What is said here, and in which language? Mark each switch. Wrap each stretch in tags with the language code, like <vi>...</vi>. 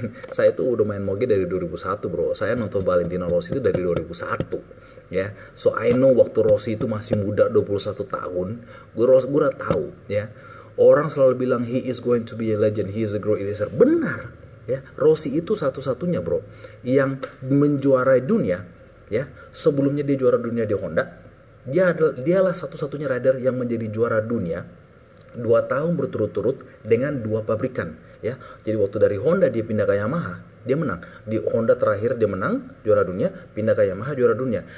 <id>Saya tuh udah main moge dari 2001 bro. Saya nonton Valentino Rossi itu dari 2001 ya.</id> <en>So I know</en> <id>waktu Rossi itu masih muda, 21 tahun. Gue udah tahu ya. Orang selalu bilang</id> <en>he is going to be a legend, he is a great racer.</en> <id>Benar ya. Rossi itu satu-satunya bro yang menjuarai dunia ya. Sebelumnya dia juara dunia di Honda. Dialah satu-satunya rider yang menjadi juara dunia 2 tahun berturut-turut dengan 2 pabrikan ya. Jadi waktu dari Honda dia pindah ke Yamaha, dia menang. Di Honda terakhir dia menang juara dunia, pindah ke Yamaha juara dunia.</id>